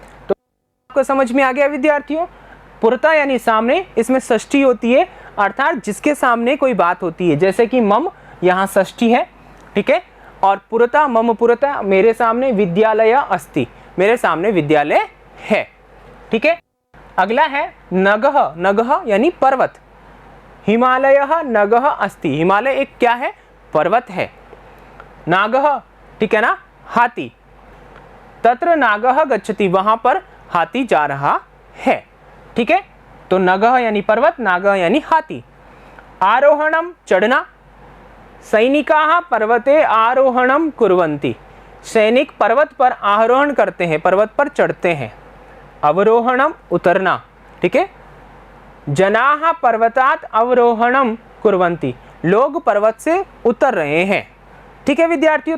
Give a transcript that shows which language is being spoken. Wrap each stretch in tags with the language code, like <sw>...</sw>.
<hi>तो आपको समझ में आ गया विद्यार्थियों? पुरतः यानी सामने, इसमें षष्ठी होती है, अर्थात जिसके सामने कोई बात होती है, जैसे कि मम, यहाँ षष्ठी है, ठीक है। और पुरतः, मम पुरतः, मेरे सामने विद्यालय अस्ति, मेरे सामने विद्यालय है, ठीक है। अगला है नगः, नगः यानी पर्वत।</hi> <sa>हिमालयः नगः अस्ति,</sa> <hi>हिमालय एक क्या है? पर्वत है। नागः, ठीक है ना, हाथी।</hi> <sa>तत्र नागः गच्छति,</sa> <hi>वहां पर हाथी जा रहा है, ठीक है। तो नगः यानी पर्वत, नागः यानी हाथी। आरोहणम, चढ़ना।</hi> <sa>सैनिकाः पर्वते आरोहणम कुर्वन्ति,</sa> <hi>सैनिक पर्वत पर आरोहण करते हैं, पर्वत पर चढ़ते हैं। अवरोहणम उतरना, ठीक है।</hi> <sa>जनाः पर्वतात् अवरोहणम कुर्वन्ति,</sa> <hi>लोग पर्वत से उतर रहे हैं, ठीक है विद्यार्थियों।</hi>